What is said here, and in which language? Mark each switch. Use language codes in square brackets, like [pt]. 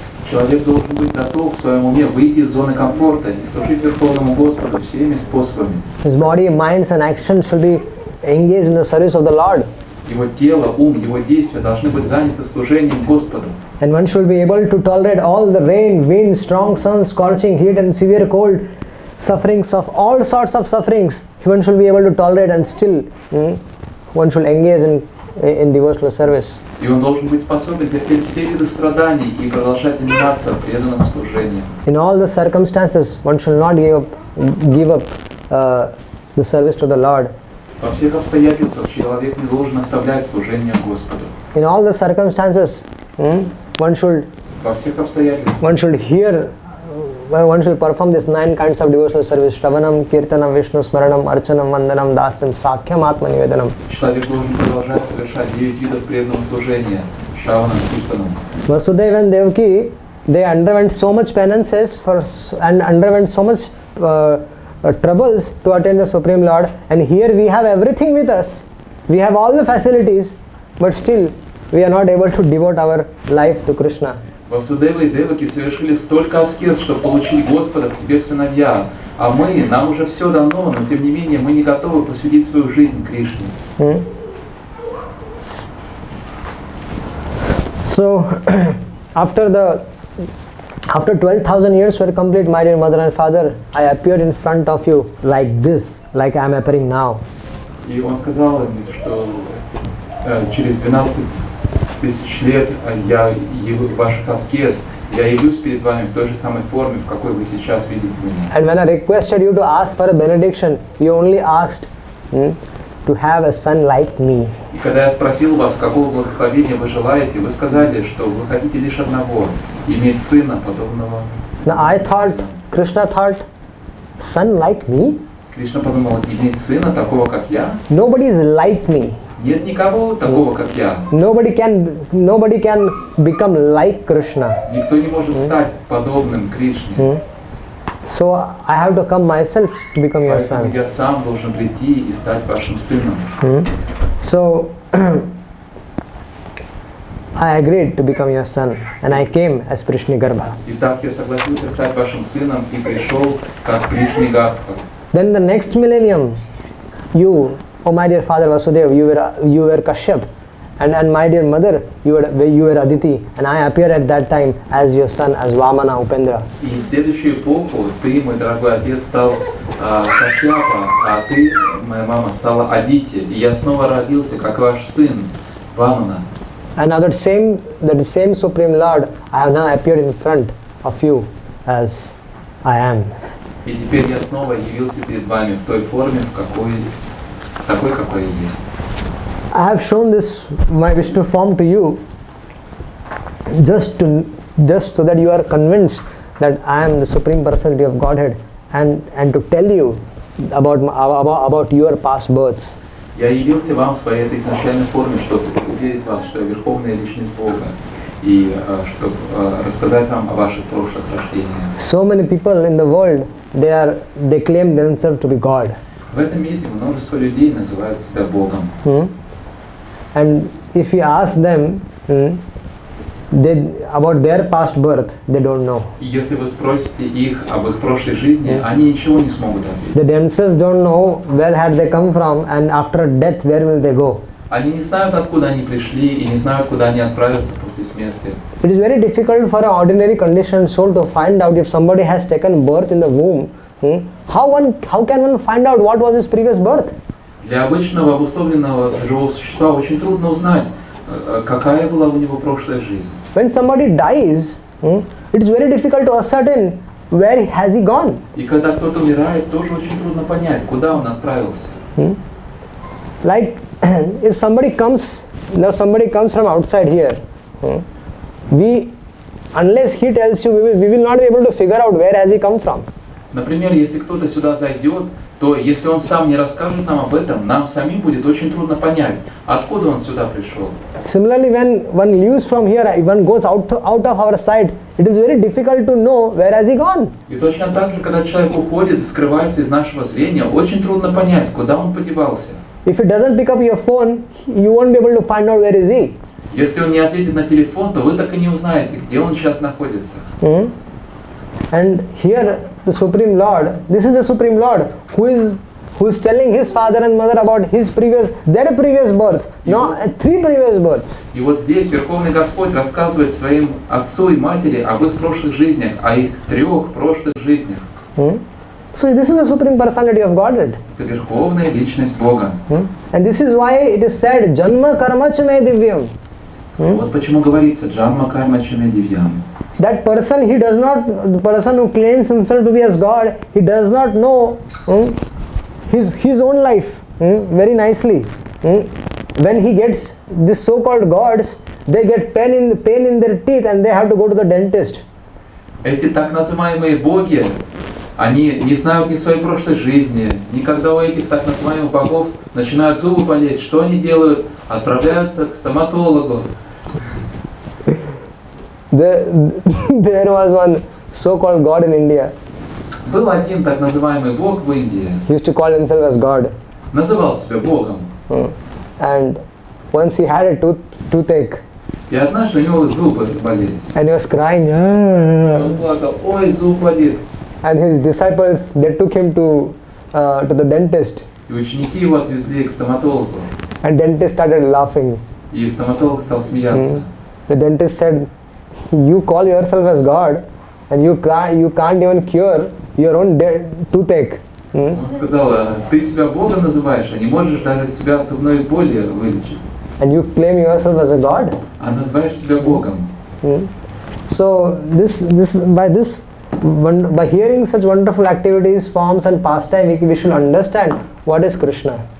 [ru] Человек должен быть готов в своем уме выйти из зоны комфорта и служить Верховному Господу всеми способами. [en] His body, minds and actions should be engaged in the service of the Lord. [ru] Его тело, ум, его действия должны быть заняты служением Господу. [en] And one should be able to tolerate all the rain, wind, strong sun, scorching heat and severe cold, sufferings of all sorts of sufferings. One should be able to tolerate and still one should engage in devotional service. [ru] И он должен быть способен терпеть все виды страданий и продолжать заниматься преданным служением. [en] In all the circumstances, one should not give up the service to the Lord. [ru] Во всех обстоятельствах человек не должен оставлять служение Господу. [en] In all the circumstances, one should hear, one should perform these 9 kinds of devotional service: Shravanam, Kirtanam, Vishnu Smaranam, Archanam, Vandanam, Dasyam, Sakhyam, Atma Nivedanam. [ru] Человек должен продолжать совершать 9 видов преданного служения: Shravanam, Kirtanam. [en] Vasudeva and Devaki, they underwent so much penances and underwent so much troubles to attain the Supreme Lord, and here we have everything with us. We have all the facilities, but still we are not able to devote our life to Krishna. [ru] Васудева и Деваки совершили столько аскез, чтобы получить Господа к себе в сыновья, а нам уже все дано, но тем не менее мы не готовы посвятить свою жизнь Кришне. [en] So, after 12,000 years were complete, my dear mother and father, I appeared in front of you like this, like I am appearing now. [ru] И он сказал им, что через 12 тысяч лет ваших аскез, я явлюсь перед вами в той же самой форме, в какой вы сейчас видите меня. [en] And when I requested you to ask for a benediction, you only asked to have a son like me. [ru] И когда я спросил вас, какого благословения вы желаете, вы сказали, что вы хотите лишь одного, иметь сына, подобного. [en] Now I thought, Krishna thought, son like me? [ru] Кришна подумал, иметь сына такого, как я? [en] Nobody is like me. [ru] Нет никого такого, как я. [en] Nobody can become like Krishna. [ru] Никто не может стать подобным Кришне. [en] So I have to come myself to become your [ru] Поэтому [en] son. [ru] я сам должен прийти и стать вашим сыном. [en] So I agreed to become your son, and I came as Prishnigarbha. [ru] Итак, я согласился стать вашим сыном и пришел как Кришнигарбха. [en] Then the next millennium, you, oh my dear father Vasudeva, you were Kashyap, and my dear mother, you were Aditi, and I appeared at that time as your son, as Vamana Upendra. [ru] И в следующую эпоху ты, мой дорогой отец, стал Кашьяпа, а ты, моя мама, стала Адити. И я снова родился как ваш сын, Вамана. [en] And now that same Supreme Lord, I have now appeared in front of you as I am. [ru] И теперь я снова явился перед вами в той форме, такой, какой я есть. [en] I have shown this my Vishnu form to you just so that you are convinced that I am the Supreme Personality of Godhead, and to tell you about your past births. [ru] Я явился вам в своей этой изначальной форме, чтобы уверить вас, что я Верховная Личность Бога, и чтобы рассказать вам о ваших прошлых рождениях. [en] So many people in the world, they claim themselves to be God. [ru] В этом мире множество людей называют себя Богом. [en] And if you ask them about their past birth, they don't know. [ru] И если вы спросите их об их прошлой жизни, они ничего не смогут ответить. [en] They themselves don't know where had they come from, and after death, where will they go. [ru] Они не знают, откуда они пришли, и не знают, куда они отправятся после смерти. [en] It is very difficult for an ordinary conditioned soul to find out if somebody has taken birth in the womb. How can one find out what was his previous birth? [ru] Для обычного обусловленного живого существа очень трудно узнать, какая была у него прошлая жизнь. [en] When somebody dies, it is very difficult to ascertain where has he gone. [ru] И когда кто-то умирает, тоже очень трудно понять, куда он отправился. [en] Like if somebody comes from outside here, unless he tells you, we will not be able to figure out where has he come from. [ru] Например, если кто-то сюда зайдет, то если он сам не расскажет нам об этом, нам самим будет очень трудно понять, откуда он сюда пришел. [en] Similarly, when one leaves from here, one goes out of our sight, it is very difficult to know where has he gone. [ru] И точно так же, когда человек уходит и скрывается из нашего зрения, очень трудно понять, куда он подевался. [en] If he doesn't pick up your phone, you won't be able to find out where is he. [ru] Если он не ответит на телефон, то вы так и не узнаете, где он сейчас находится. [en] And here the Supreme Lord, this is the Supreme Lord who is telling his father and mother about their previous births, no, 3 previous births. [ru] И вот здесь Верховный Господь рассказывает своим отцу и матери об их прошлых жизнях, о их 3 прошлых жизнях. [en] So this is the Supreme Personality of Godhead. [ru] Это Верховная Личность Бога. [en] And this is why it is said, [sa] Janma karma chame divyam. [ru] Вот почему говорится [sa] Джанма карма чаме дивьям. [en] That person, the person who claims himself to be as God, he does not know his own life very nicely. When he gets this so-called gods, they get pain in their teeth and they have to go to the dentist. [ru] Эти так называемые боги, они не знают ни своей прошлой жизни, ни когда у этих так называемых богов начинают зубы болеть, что они делают? Отправляются к стоматологу. [en] There was one so-called God in India. [ru] Был один так называемый бог в Индии. [en] He used to call himself as God. [ru] Называл себя богом. [en] And once he had a toothache. [ru] И однажды у него зубы разболелись. [en] And he was crying. [ru] Он плакал, ой, зуб болит. [en] And his disciples, they took him to the dentist. [ru] И ученики его отвезли к стоматологу. [en] And dentist started laughing. [ru] И стоматолог стал смеяться. [en] The dentist said, "You call yourself as God, and you can't even cure your own toothache." [ru] Он сказал, ты себя Богом называешь, а не можешь даже себя от зубной боли вылечить. [en] And you claim yourself as a God. [ru] А называешь себя Богом. [en] So by hearing such wonderful activities, forms, and pastime, we should understand what is Krishna.